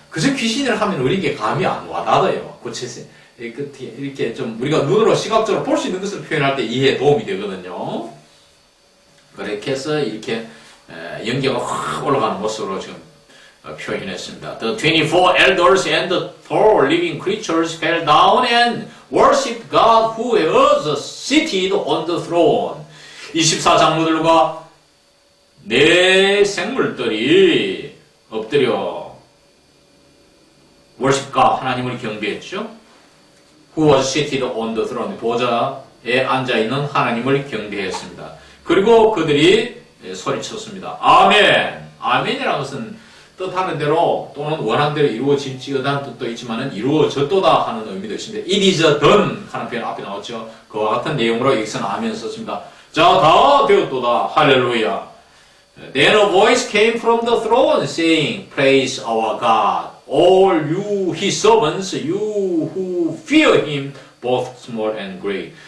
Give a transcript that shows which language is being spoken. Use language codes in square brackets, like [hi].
[ko] 그저 귀신을 하면 우리에게 감이 안 와닿아요. 구체성. 이렇게 좀 우리가 눈으로 시각적으로 볼 수 있는 것을 표현할 때 이해에 도움이 되거든요. 그렇게 해서 이렇게 연기가 확 올라가는 모습으로 지금 표현했습니다. [en] The 24 elders and the 4 living creatures fell down and worshipped God who was seated on the throne. [ko] 24장로들과 내 생물들이 엎드려 [en] worship God, [ko] 하나님을 경배했죠. [en] Who was seated on the throne, [ko] 보좌에 앉아있는 하나님을 경배했습니다. 그리고 그들이 소리쳤습니다. 아멘. 아멘이라는 것은 뜻하는 대로 또는 원하는 대로 이루어질지어다는 뜻도 있지만 이루어졌도다 하는 의미도 있습니다. [en] It is done [ko] 하는 표현 앞에 나왔죠. 그와 같은 내용으로 여기서는 아멘 썼습니다. 자, 다 되었도다. 할렐루야. [en] Then a voice came from the throne saying, Praise our God, all you his servants, you who fear him, both small and great.